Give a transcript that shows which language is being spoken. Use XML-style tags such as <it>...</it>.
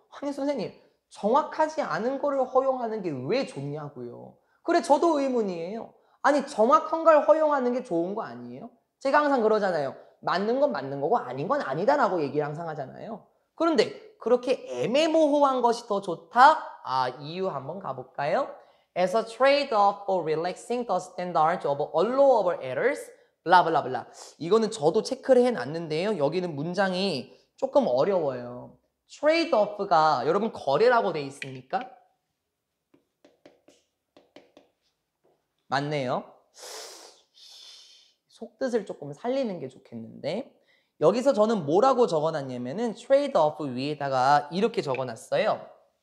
<ko>아니 선생님 정확하지 않은 거를 허용하는 게 왜 좋냐고요. 그래 저도 의문이에요. 아니 정확한 걸 허용하는 게 좋은 거 아니에요? 제가 항상 그러잖아요. 맞는 건 맞는 거고 아닌 건 아니다라고 얘기를 항상 하잖아요. 그런데 그렇게 애매모호한 것이 더 좋다? 아, 이유 한번 가볼까요?</ko> <en>As a trade-off for relaxing the standards of allowable errors, 블라블라블라.</en> <ko>이거는 저도 체크를 해놨는데요. 여기는 문장이 조금 어려워요. trade off가 여러분 거래라고 돼 있습니까? 맞네요. 속뜻을 조금 살리는 게 좋겠는데 여기서 저는 뭐라고 적어놨냐면은 trade off 위에다가 이렇게 적어놨어요.</ko>